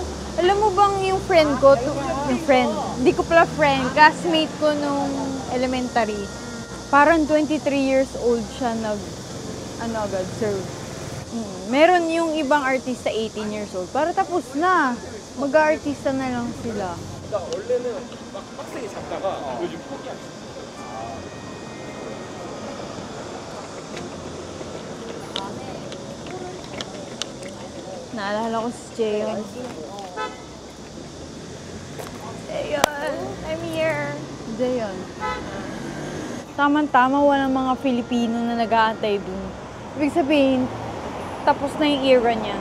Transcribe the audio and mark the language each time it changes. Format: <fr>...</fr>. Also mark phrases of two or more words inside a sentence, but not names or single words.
<tl>Alam mo bang yung friend ko, yung friend, hindi ko pala friend, classmate ko nung elementary. Parang 23</tl> <en>years old</en> <tl>siya serve. Meron yung ibang artista 18</tl> <en>years old.</en> <tl>Para tapos na. Mag-aartista na lang sila.</tl> <ko>원래는 막 빡세게 잡다가 요즘 포기하셨어요.</ko> <tl>Naalala ko si Jayon. Jayon,</tl> <en>I'm here.</en> <tl>Jayon. Tama-tama, walang mga Filipino na nag-aantay dun. Ibig sabihin, tapos na yung era niya.</tl>